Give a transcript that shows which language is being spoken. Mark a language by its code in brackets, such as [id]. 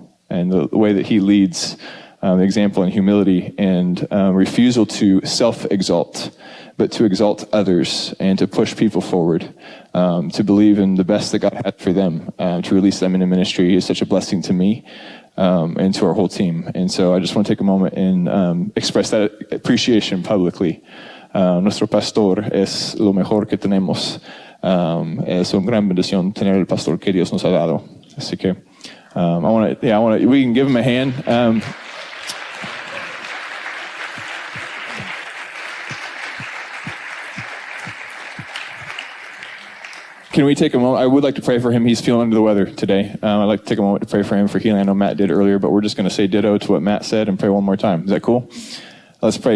[en] And the way that he leads, example in humility and refusal to self-exalt, but to exalt others and to push people forward, to believe in the best that God had for them, to release them into ministry is such a blessing to me and to our whole team. And so I just want to take a moment and express that appreciation publicly. [es] Nuestro pastor es lo mejor que tenemos. Es una gran bendición tener el pastor que Dios nos ha dado. Así que [en] we can give him a hand. Can we take a moment? I would like to pray for him. He's feeling under the weather today. I'd like to take a moment to pray for him for healing. I know Matt did earlier, but we're just going to say ditto to what Matt said and pray one more time. Is that cool? Let's pray.